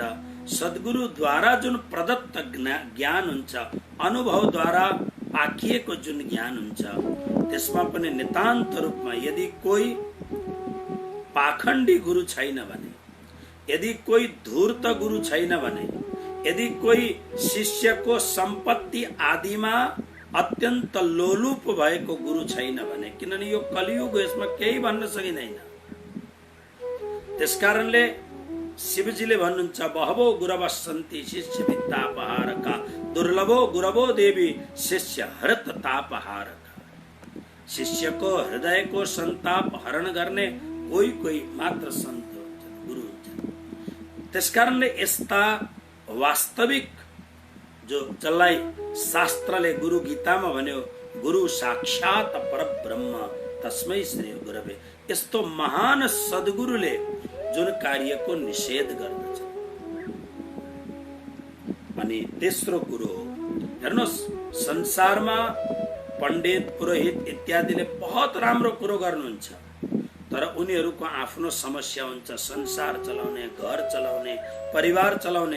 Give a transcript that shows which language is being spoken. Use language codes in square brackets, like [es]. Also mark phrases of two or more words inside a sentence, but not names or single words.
[ne] सद्गुरुद्वारा जुन प्रदत्त ज्ञान हुन्छ, अनुभवद्वारा पाकिएको जुन ज्ञान हुन्छ, त्यसमा पनि नितान्त रूपमा यदि कोही पाखण्डी गुरु छैन भने, यदि कोही धूर्त गुरु छैन भने, यदि कोही शिष्यको सम्पत्ति आदिमा अत्यन्त लोलुप भएको गुरु छैन भने, किनभने यो कलियुग यसमा केही भन्न सकिँदैन। त्यसकारणले शिवजीले भन्नुहुन्छ, [sa] बहवो गुरवः सन्ति शिष्य विद्यापहारका, दुर्लभो गुरवो देवी शिष्य हरत तापहारका। [ne] शिष्यको हृदयको सन्ताप हरण गर्ने कोही मात्र सन्त हुन्छन्, गुरु हुन्छन्। त्यसकारणले यस्ता वास्तविक जो जसलाई शास्त्रले गुरु गीतामा भन्यो [sa] गुरु साक्षात परब्रह्म तस्मै श्री गुरवे। [ne] यस्तो महान सद्गुरुले जुन कार्यको निषेध गर्दछ। अनि तेस्रो कुरो हो, हेर्नुहोस्, संसारमा पण्डित पुरोहित इत्यादिले बहुत राम्रो कुरो गर्नुहुन्छ, तर उनीहरूको आफ्नो समस्या हुन्छ, संसार चलाउने, घर चलाउने, परिवार चलाउने।